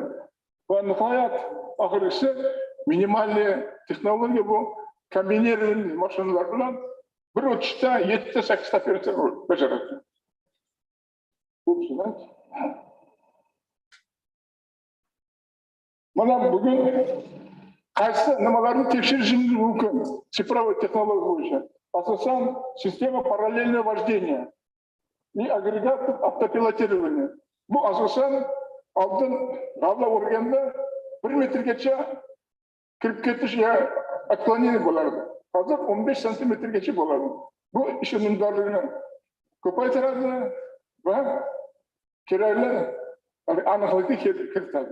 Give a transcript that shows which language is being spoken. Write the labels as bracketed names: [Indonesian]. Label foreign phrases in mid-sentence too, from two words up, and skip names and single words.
[Uzbek] Va nihoyat oxirgisi minimalniy texnologiya bu kombinirованный mashinalar bilan bir o'tishda 7-8 operatsiya bajaradi. Mana bugun qaysi nimalarni tekshirishimiz mumkin? Sifroviy texnologiya bo'yicha. [Russian] Asosan sistema parallельного вождения и агрегат автопилотирования. [Uzbek] Bu asosan oldin g'alla urganda 1 metrgacha kirib ketish ya отклонение bo'lardi. Hozir 15 santimetrgacha bo'ladi. Bu ish unumdorligini ko'paytiradi va kerakli aniqlikni kiritadi.